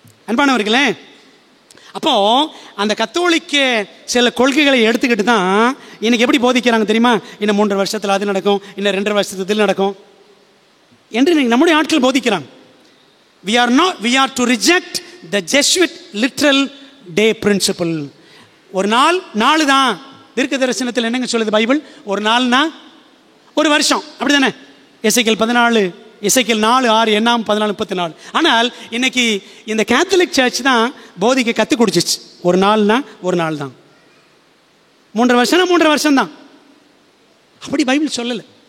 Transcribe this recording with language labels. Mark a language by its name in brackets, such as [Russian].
[Tamil] அன்பானவர்களே, அப்போ அந்த கத்தோலிக்க சில கொள்கைகளை எடுத்துக்கிட்டு தான் இன்னைக்கு எப்படி போதிக்கிறாங்க தெரியுமா? இன்னும் 3.5 வருஷத்தில் அது நடக்கும், இன்னும் 2.5 வருஷத்தில் நடக்கும் என்று நம்முடைய ஆட்கள் போதிக்கிறாங்க. [English] we are to reject the Jesuit literal day principle. [Tamil] ஒரு நாள் தான். தீர்க்க தரிசனத்தில் என்னங்க சொல்லுது பைபிள்? ஒரு நாள்னா ஒரு வருஷம், அப்படிதானே? எசேக்கியேல் 14, எசேக்கியேல் 4:6, என்னாகும் 14:34. ஆனால் இன்னைக்கு இந்த கேத்தலிக் சர்ச் தான் போதிக்க கற்றுக் கொடுத்துச்சு. ஒரு நாள்னா ஒரு நாள் தான், 3.5 வருஷம்னா 3.5 வருஷம் தான். அப்படி பைபிள் சொல்லலை.